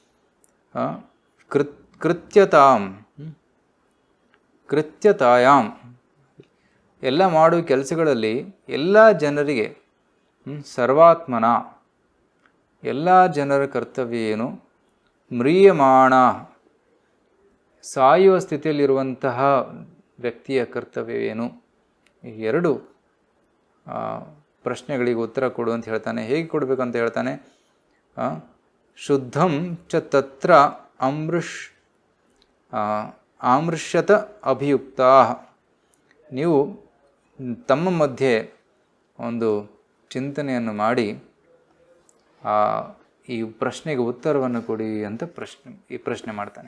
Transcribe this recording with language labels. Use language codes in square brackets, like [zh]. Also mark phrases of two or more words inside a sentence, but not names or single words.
[kn] ಕೃತ್ಯತಾಯಾಮ್, ಎಲ್ಲ ಮಾಡುವ ಕೆಲಸಗಳಲ್ಲಿ ಎಲ್ಲ ಜನರಿಗೆ, ಸರ್ವಾತ್ಮನ ಎಲ್ಲ ಜನರ ಕರ್ತವ್ಯ ಏನು? ಮ್ರಿಯಮಾಣ, ಸಾಯುವ ಸ್ಥಿತಿಯಲ್ಲಿರುವಂತಹ ವ್ಯಕ್ತಿಯ ಕರ್ತವ್ಯ ಏನು? ಈ 2 ಪ್ರಶ್ನೆಗಳಿಗೆ ಉತ್ತರ ಕೊಡು ಅಂತ ಹೇಳ್ತಾನೆ. ಹೇಗೆ ಕೊಡಬೇಕಂತ ಹೇಳ್ತಾನೆ? [sa] ಶುದ್ಧಂ ಚ ತತ್ರ ಆಮೃಷ್ಯತ ಅಭಿಯುಕ್ತಾ. [kn] ನೀವು ತಮ್ಮ ಮಧ್ಯೆ ಒಂದು ಚಿಂತನೆಯನ್ನು ಮಾಡಿ ಈ ಪ್ರಶ್ನೆಗೆ ಉತ್ತರವನ್ನು ಕೊಡಿ ಅಂತ ಈ ಪ್ರಶ್ನೆ ಮಾಡ್ತಾನೆ.